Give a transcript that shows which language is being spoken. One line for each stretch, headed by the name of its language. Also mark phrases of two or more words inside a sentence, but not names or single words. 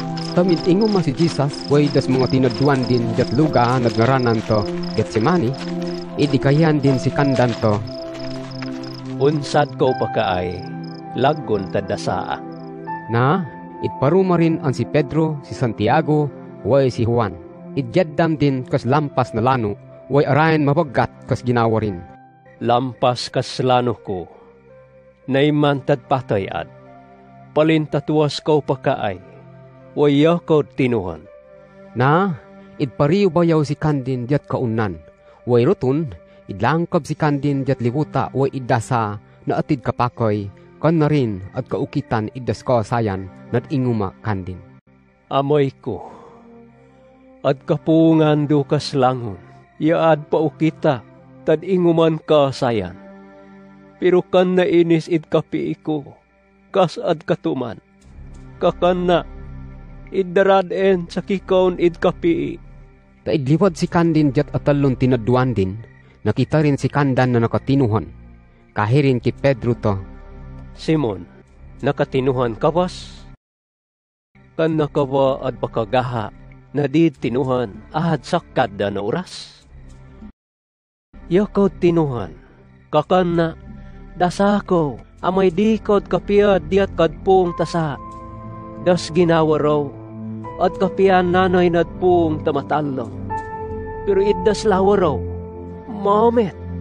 Brooke's Point Palawano: Tamid ingo man si Jesus, way das mga tinaduan din jat luga nagnaranan to Getsemani, idikayan din si kandan to. Unsad ko pakaay, laggon tadasaa. Na, itparuma rin ang si Pedro, si Santiago, way si Juan. Idyaddam din kas lampas na lano, way arayan mabagat kas ginawa rin. Lampas kas lano ko, naimantad patayad, palintatuas ko pakaay, waya ko tinuhan. Na, idpariw bayaw si kandin diat kaunan. Way rutun, idlangkab si kandin diat liwuta way idasa na atid kapakoy, kan na rin at kaukitan idas ko sayan nat inguma kandin. Amoy ko, at kapungan do kas langon, yaad paukita, tad inguman ka sayan. Pero kan na inis id kapi ko, kas ad katuman, kakan na, iddarad-en sa kikaon id kapi. Taidliwad si kandin diat atalon tinaduan din, nakita rin si kandan na nakatinuhan. Kahirin ki Pedro to. Simon, nakatinuhan ka bas? Kan nakawa at pakagaha, na di tinuhan, ahad sakad na oras? Yakaw tinuhan, kakan na, dasako, amay di kod kapiad diat kadpong tasa. Das ginawa raw, at kapian nanay nad pong tamatalong. Pero iddas lawa raw, moment,